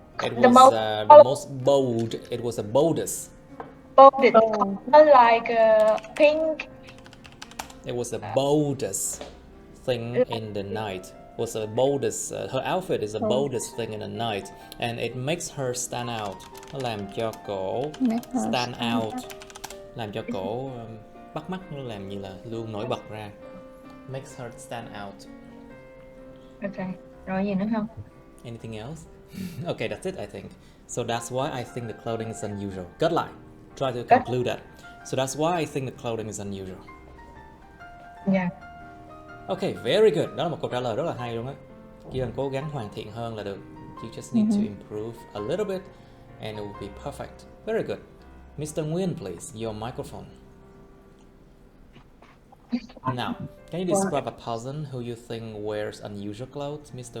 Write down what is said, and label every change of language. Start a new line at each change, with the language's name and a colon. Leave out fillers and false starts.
English: It was the most bold. It was the boldest. Bolded color like pink. It was the boldest thing in the night. Was the boldest. Her outfit is the boldest thing in the night, and it makes her stand out.
Vietnamese: Nó làm cho cổ
English: stand out,
Vietnamese: làm cho cổ bắt mắt, nó làm như là luôn nổi bật ra.
English: Makes her stand out.
Vietnamese: Okay. Rồi gì nữa không?
English: Anything else? Okay, that's it, I think. So that's why I think the clothing is unusual. Good line. Try to conclude that. So that's why I think the clothing is unusual. Yeah. Okay, very good.
Vietnamese: Đó là một câu trả lời rất là hay luôn á. Chỉ cần cố gắng hoàn thiện hơn là được.
English: You just need to improve a little bit and it will be perfect. Very good. Mr. Nguyen, please, your microphone. Now, can you describe a person who you think wears unusual clothes, Mr.